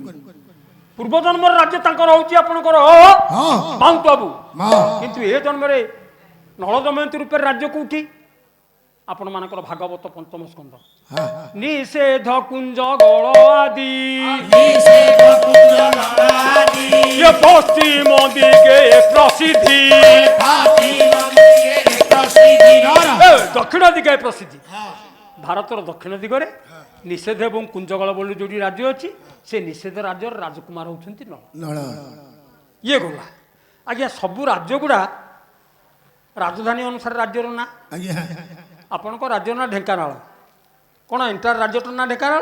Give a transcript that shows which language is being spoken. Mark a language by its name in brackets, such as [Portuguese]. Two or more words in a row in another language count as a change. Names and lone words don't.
[Odia] ପୂର୍ବ ଜନ୍ମର ରାଜ୍ୟ ତାଙ୍କର ହଉଛି ଆପଣଙ୍କର ହଁ ମାଉଣ୍ଟ ଆବୁ, ମା କିନ୍ତୁ ଏ ଜନ୍ମରେ ନଳ ଦମୟନ୍ତୀ ରୂପରେ ରାଜ୍ୟ କୋଉଠି? ଆପଣମାନଙ୍କର ଭାଗବତ ପଞ୍ଚମ ସ୍କନ୍ଧ ହଁ ନିଷେଧ କୁଞ୍ଜ ଗଳ ଆଦି ନିଷେଧ କୁଞ୍ଜ ଗଳାଦି ଯେ ପଶ୍ଚିମ ଦିଗେ ପ୍ରସିଦ୍ଧି ପଶ୍ଚିମ ଦିଗରେ ପ୍ରସିଦ୍ଧି ଦକ୍ଷିଣ ଦିଗେ ପ୍ରସିଦ୍ଧି ଭାରତର ଦକ୍ଷିଣ ଦିଗରେ ନିଷେଧ ଏବଂ କୁଞ୍ଜଗଳ ବୋଲି ଯୋଉଠି ରାଜ୍ୟ ଅଛି ସେ ନିଷେଧ ରାଜ୍ୟର ରାଜକୁମାର ହେଉଛନ୍ତି ନଳ। ନଳ ଇଏ ଗଲା ଆଜ୍ଞା ସବୁ ରାଜ୍ୟ ଗୁଡ଼ା ରାଜଧାନୀ ଅନୁସାରେ ରାଜ୍ୟର ନାଁ। ଆଜ୍ଞା ଆପଣଙ୍କ ରାଜ୍ୟର ନାଁ ଢେଙ୍କାନାଳ, କ'ଣ ଏଣ୍ଟାର ରାଜ୍ୟଟାର ନାଁ ଢେଙ୍କାନାଳ?